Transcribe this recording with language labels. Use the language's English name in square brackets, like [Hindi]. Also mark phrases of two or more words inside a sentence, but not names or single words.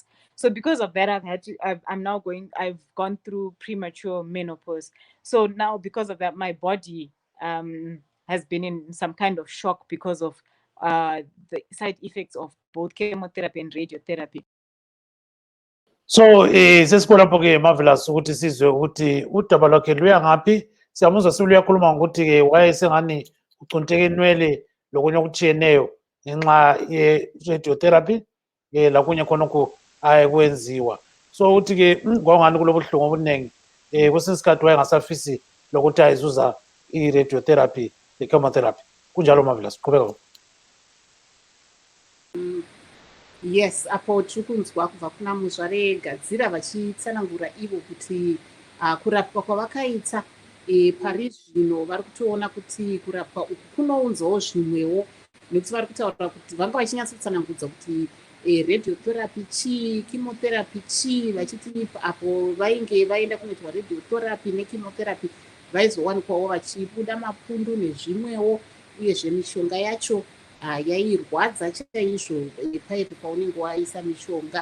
[English] So because of that, I've gone through premature menopause. So now because of that, my body has been in some kind of shock because of the side effects of both chemotherapy and radiotherapy. [North Ndebele] So sesikho lapho-ke Marvelous ukuthi sizwe ukuthi udaba lwakhe luya ngaphi. Siyamuzwa siluyakhuluma ngokuthi-ke wayesengani ucunteke inwele lokunye okutshiyeneyo ngenxa ye-radiotherapy lakunye khonokho ayekwenziwa. So uthi-ke kwangani kulobuhlungu obuningi kwesinye isikhathi wayengasafisi lokuthi ayizuza i-radiotherapy le-chemotherapy. Kunjalo Marvelous, qhubeka. [Shona] Yes, apo tiri kunzwa kubva kuna muzvare Gadzira vachitsanangura ivo kuti kurapwa kwavakaita pari zvino vari kutoona kuti kurapwa uku kunounzawo zvimwewo, nekuti vari kutaura kuti vanga vachinyatsotsanangudza kuti radiotherapy chii, chemotherapy chii, vachiti apo vainge vaenda kunoitwa radiotherapy nechemotherapy vaizowanikwawo vachibuda mapundu nezvimwewo, uyezve mishonga yacho yairwadza chaizvo paipo paunenge waisa mishonga.